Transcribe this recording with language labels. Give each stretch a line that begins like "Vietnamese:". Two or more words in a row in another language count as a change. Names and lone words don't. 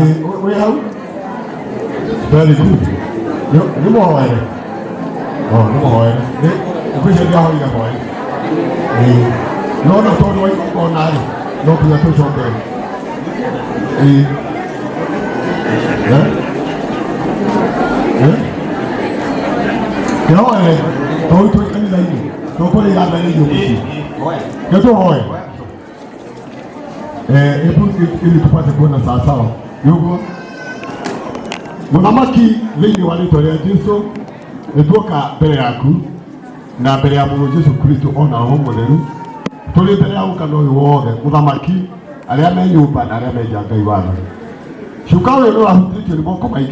Kikuyu: wĩ hau
English: very good
Kikuyu: nĩ mũhoere ngwĩcia ndiahoire hoe no tondũ wa igongona-rĩ no nginya tũcokere kĩhoere tondũ twĩ kanitha-inĩ tũkũrĩga mbere irio mũciĩ nĩtũhoe
Swahili: ili tupate kuona sawasawa
Kikuyu: yugo mũthamaki thĩinĩ wa rĩtwa rĩa Jesũ nĩtuoka mbere yaku na mbere ya mũndũ Jesũ Kristo ona roho mũtheru tũrĩ mbere ya ũkana ũyũ wothe mũthamaki arĩa me nyũmba na arĩa menja Ngai watha cuka ũyũ nĩ wahutĩtio nĩ moko maingĩ